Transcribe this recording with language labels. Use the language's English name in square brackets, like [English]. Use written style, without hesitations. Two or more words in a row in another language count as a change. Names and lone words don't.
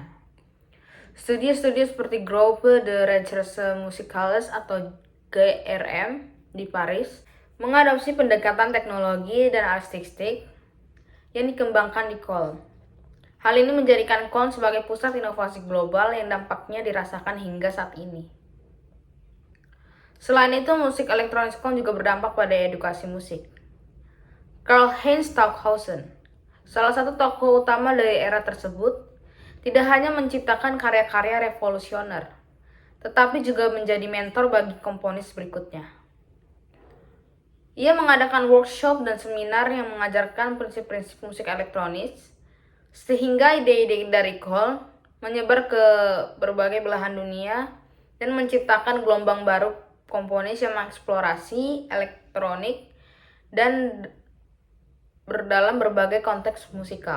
[Indonesian] Studio-studio seperti Groupe de Recherche Musicales atau GRM di Paris mengadopsi pendekatan teknologi dan artistik yang dikembangkan di Köln. Hal ini menjadikan Köln sebagai pusat inovasi global yang dampaknya dirasakan hingga saat ini. Selain itu, musik elektronik Köln juga berdampak pada edukasi musik. Karl-Heinz Stockhausen, salah satu tokoh utama dari era tersebut, tidak hanya menciptakan karya-karya revolusioner, tetapi juga menjadi mentor bagi komponis berikutnya. Ia mengadakan workshop dan seminar yang mengajarkan prinsip-prinsip musik elektronik, sehingga ide-ide dari Köln menyebar ke berbagai belahan dunia dan menciptakan gelombang baru komponis yang mengeksplorasi elektronik dan dalam berbagai konteks musikal.